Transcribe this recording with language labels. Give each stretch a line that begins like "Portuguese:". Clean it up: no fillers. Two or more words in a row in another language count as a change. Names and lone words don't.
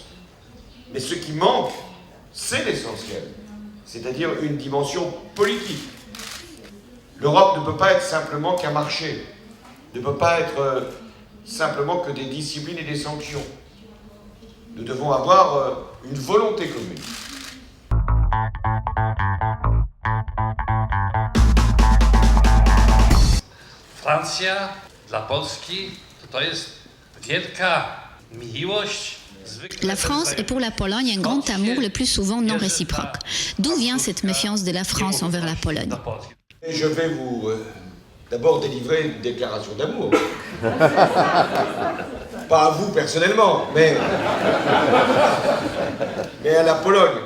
French: Mais ce qui manque, c'est l'essentiel, c'est-à-dire une dimension politique. L'Europe ne peut pas être simplement qu'un marché, ne peut pas être simplement que des disciplines et des sanctions. Nous devons avoir une volonté commune.
Polish: Francja dla Polski to jest wielka miłość.
French: La France est pour la Pologne un grand amour, le plus souvent non réciproque. D'où vient cette méfiance de la France envers la Pologne? Et je vais vous d'abord délivrer une déclaration d'amour. Pas à vous personnellement, mais à la Pologne.